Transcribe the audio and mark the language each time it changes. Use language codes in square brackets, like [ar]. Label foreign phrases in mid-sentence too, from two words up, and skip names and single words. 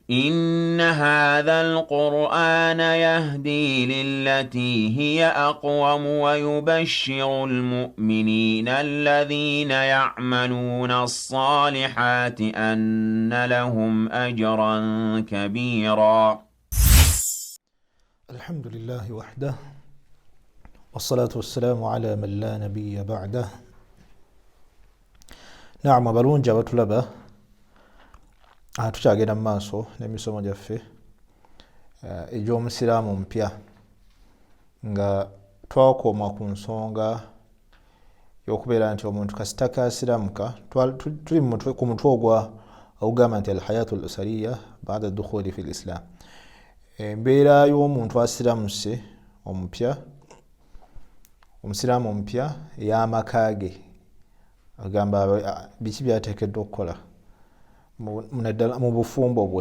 [ar] إن هذا القرآن يهدي للتي هي أقوم ويبشر المؤمنين الذين يعملون الصالحات أن لهم أجرا كبيرا. الحمد لله وحده والصلاة والسلام على من لا نبي بعده. [lg] نعم balungi abatulaba tukyagenda mu maaso n'emisomo gyaffe egy'omusiraamu mpya nga twakoma ku nsonga y'okubeera nti omuntu kasita kaasiramuka tuli ku mutwe ogugamba nti [ar] الحياة الأسرية بعد الدخول في الإسلام, [lg] embeera y'omuntu asiramuse omupya, omusiraamu omupya ey'amaka ge, agamba biki byateekeddwa okukola mu bufumbo bwe.